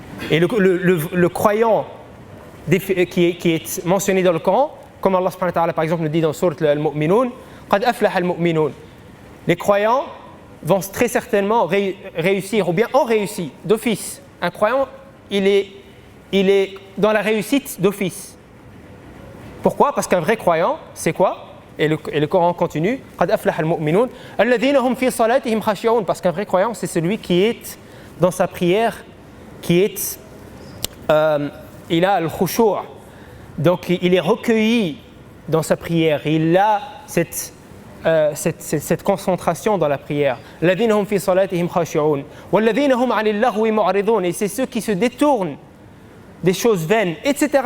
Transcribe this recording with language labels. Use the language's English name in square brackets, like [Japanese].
[French] Et le croyant qui est mentionné dans le Coran, comme Allah subhanahu wa ta'ala par exemple nous dit dans Sourate Al-Mu'minun, [Arabic] قَدْ أَفْلَحَ الْمُؤْمِنُونَ. [French] Les croyants vont très certainement réussir, ou bien ont réussi d'office. Un croyant, il est dans la réussite d'office. Pourquoi ? Parce qu'un vrai croyant, c'est quoi ? Et le Coran continue, [Arabic] قَدْ أَفْلَحَ الْمُؤْمِنُونَ الَّذِينَ هُمْ فِي صَلَاتِهِمْ خَاشِعُونَ. [French] Parce qu'un vrai croyant, c'est celui qui est dans sa prière, il a al-khushu', donc il est recueilli dans sa prière, il a cette concentration dans la prière. [Arabic] الَّذِينَ هُمْ فِي صَلَاتِهِمْ خَاشِعُونَ وَالَّذِينَ هُمْ عَنِ اللَّغْوِ مُعْرِضُونَ. [French] Et c'est ceux qui se détournent des choses vaines, etc.